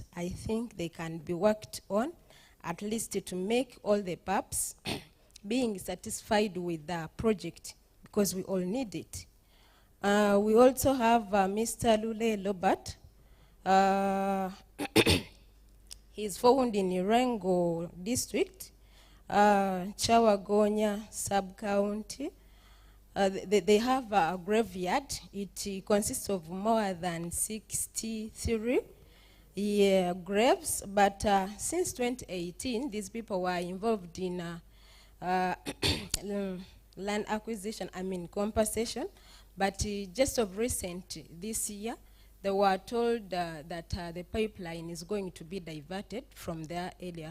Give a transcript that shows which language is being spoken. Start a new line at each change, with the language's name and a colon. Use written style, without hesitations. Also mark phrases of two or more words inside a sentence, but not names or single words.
English: I think they can be worked on, at least to make all the PAPs being satisfied with the project, because we all need it. We also have Mr. Lule Lobert. He's found in Irengo district. Chawagonya sub-county. They have a graveyard. It consists of more than 63 graves, but since 2018, these people were involved in land acquisition, compensation, but just of recent, this year, they were told that the pipeline is going to be diverted from their area.